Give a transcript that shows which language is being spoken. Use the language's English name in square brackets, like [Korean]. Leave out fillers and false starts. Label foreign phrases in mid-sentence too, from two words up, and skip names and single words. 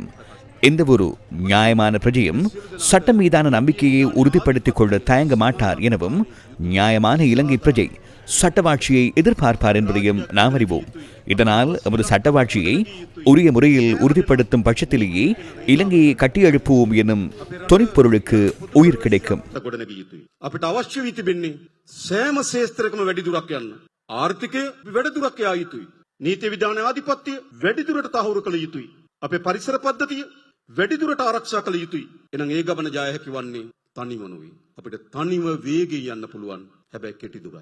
[Tamil] எந்த ஒரு நியாயமான பிரஜையும் சட்டம் மீதான நம்பிக்கையை உறுதிப்படுத்திக் கொள்ள தயங்க மாட்டார் எனவும், நியாயமான இலங்கை பிரஜை சட்டவாட்சியை எதிர்பார்ப்பார் என்பதையும் நாம் அறிவோம். இதனால் நமது சட்டவாட்சியை உரிய முறையில் உறுதிப்படுத்தும் பட்சத்திலேயே இலங்கையை கட்டியெழுப்புவோம் எனும் தொனிப்பொருளுக்கு உயிர் கிடைக்கும். [Sinhala] අපිට අවශ්‍ය වී තිබෙන්නේ සෑම ශේත්‍රයකම වැඩි දුරක් යන්න. ආර්ථිකය වැඩි දුරක් යා යුතුයි. නීති විධාන ආධිපත්‍ය වැඩි දුරට තහවුරු කළ යුතුයි. අපේ පරිසර පද්ධතිය වැඩි දුරට ආරක්ෂා කළ යුතුයි. එනම් ඒ ගමන ජය හැකි වන්නේ තනිව නෙවෙයි. අපිට තනිව වේගයෙන් යන්න පුළුවන්. හැබැයි කෙටි දුරයි.